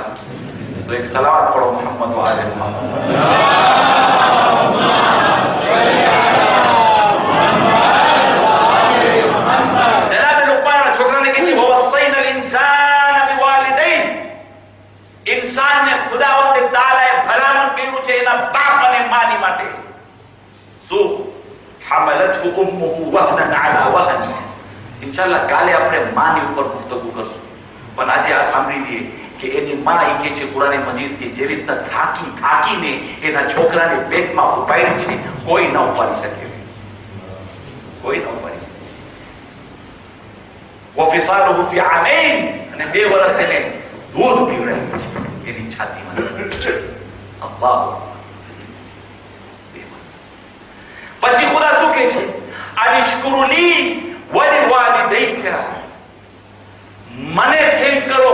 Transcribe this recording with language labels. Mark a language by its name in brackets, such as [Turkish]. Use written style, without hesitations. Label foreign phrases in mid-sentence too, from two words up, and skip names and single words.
[Gujarati] તો એક સલાવત પડો મોહમ્મદ વ આલે મોહમ્મદ. જનાબ લુકમાન છોકરાને કહે છે [Arabic] ووصينا الإنسان بوالدين. [Gujarati] ઇન્સાનને ખુદાવંદ તાલાએ ભલામણ કર્યું છે એના બાપ અને માની માટે. [Arabic] શું حملته امه وهنا على وهن. [Gujarati] ઇન્શાઅલ્લાહ કાલે આપણે માની ઉપર ગુફ્તગુ કરશું, પણ આજે આ સાંભળી લઈએ કે એની માં એ કહે છે કુરાન મજીદ કે જેવી રીતે થાકીને એના છોકરાને પેટમાં ઉપાડી છે, કોઈ ન ઉપાડી શકે, કોઈ ન ઉપાડી શકે. [Arabic] وفصاله في عامين. [Gujarati] અને 2 વર્ષ એને દૂધ પીવડાવ્યું છે એની છાતીમાં. અલ્લાહ. પછી ખુદા શું કહે છે, [Arabic] أن اشكر لي ولوالديك. [Gujarati] મને થેન્ક કરો.